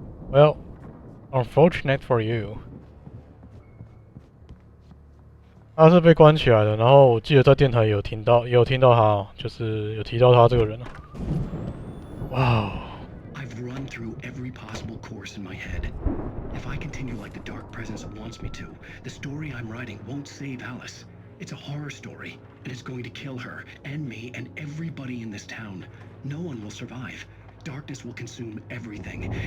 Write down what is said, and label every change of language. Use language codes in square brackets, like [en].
[en] Well, unfortunate for you. [zh] 他是被关起来的，然后我记得在电台也有听到他哦，就是有提到他这个人啊。哇。 [en] I've run through every possible course in my head. If I continue like the Dark Presence wants me to, the story I'm writing won't save Alice. It's a horror story, and it's going to kill her, and me, and everybody in this town. No one will survive. Darkness will consume everything.